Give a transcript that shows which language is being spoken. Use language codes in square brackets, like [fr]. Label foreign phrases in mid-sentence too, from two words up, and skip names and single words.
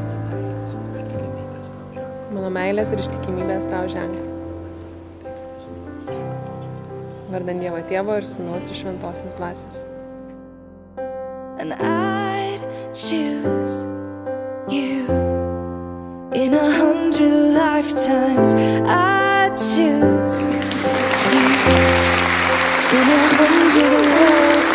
[lt] Mano meilės ir ištikimybės tau ženklą. Vardan Dievo Tėvo ir Sūnaus ir Šventosios Dvasios. [en] And I'd choose you in 100 lifetimes. I'd choose you in 100 worlds.